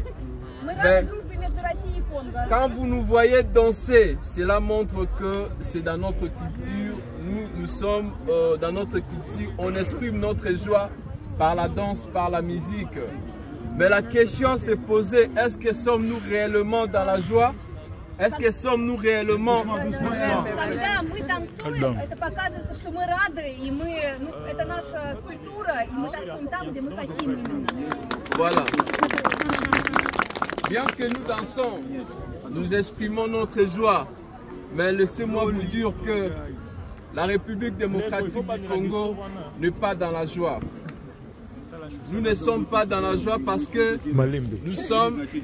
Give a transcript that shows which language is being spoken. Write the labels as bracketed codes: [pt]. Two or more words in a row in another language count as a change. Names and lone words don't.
[fr] Mais quand vous nous voyez danser, cela montre que c'est dans notre culture. Nous sommes dans notre culture, on exprime notre joie par la danse, par la musique. Mais la question s'est posée, est-ce que sommes-nous réellement dans la joie? Est-ce que sommes-nous réellement... [ru] Когда мы танцуем, это показывается, что мы рады, и это наша культура, и мы танцуем там, где мы хотим именно. [fr] Voilà. Bien que nous dansons, nous exprimons notre joie, mais laissez-moi vous dire que la République démocratique du Congo n'est pas dans la joie. Nous ne sommes pas dans la joie parce que nous sommes...